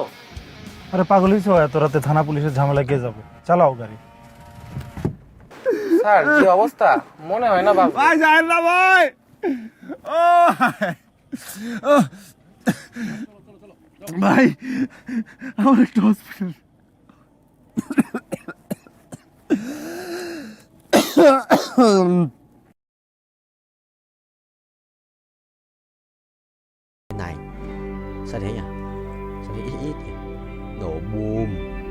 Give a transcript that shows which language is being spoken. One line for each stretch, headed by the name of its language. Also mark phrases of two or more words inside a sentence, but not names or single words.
Bangla: আরে পাগল হইছো এত রাতে থানা পুলিশের ঝামেলা কে যাবে চালাও গাড়ি স্যার কি অবস্থা মনে হয় না বাবা ভাই যাই না ভাই ও ভাই আমার একটু হসপিটাল
Vietnamese: này sao thế nhỉ sao thế ít ít nhỉ?